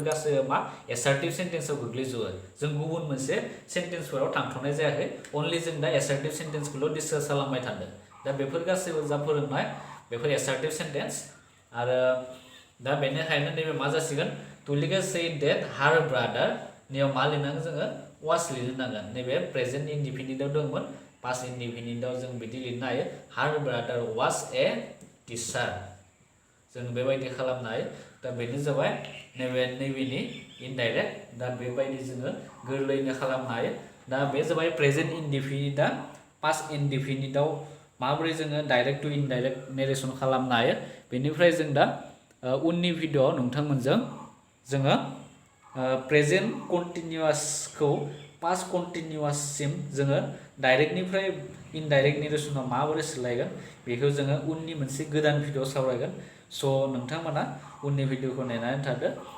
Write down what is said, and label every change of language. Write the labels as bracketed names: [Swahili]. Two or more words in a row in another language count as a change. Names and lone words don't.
[Bodo] गासैबो मा [English] assertive sentence [Bodo] गोग्लैजोबो जों गुबुन मोनसे सेन्टेन्सफोराव थांथ'नाय जायाखै अनलि जों दा [English] assertive sentence' [Bodo] डिसकास खालामबाय थादों दा बेफोर गासैबो जा फोरोंनाय बेफोर [English] assertive sentence [Bodo] आरो दा बेनिखायनो नैबे मा जासिगोन तुलिका [English] said that her brother [Bodo] नैयाव मा लिरनांगोन जोङो was लिरनो नांगोन नैबे [English] present indefinite [Bodo] दंमोन [English] past indefinite [Bodo] जों बिदि लिरनो हायो [English] her brother was a teacher [Bodo] जों बेबायदि खालामनो हायो दा बेनो जाबाय नैबेनि इनडाइरेक्ट दा बेबायदि जोङो गोरलैयैनो खालामनो हायो दा बे जाबाय [English] present indefinite past indefinite [Bodo] माबोरै जोङो [English] direct to indirect narration [Bodo] खालामनो हायो बेनिफ्राय जों दा उननि भिडिअ'आव नोंथांमोनजों जोङो [English] present continuous past continuous [Bodo] जोङो डाइरेक्टनिफ्राय [English] indirect narration [Bodo] माबोरै सोलायगोन बेखौ जोङो उननि मोनसे गोदान भिडिअ सावरायगोन स' नोंथांमोना उननि भिडिअखौ नेनानै थादो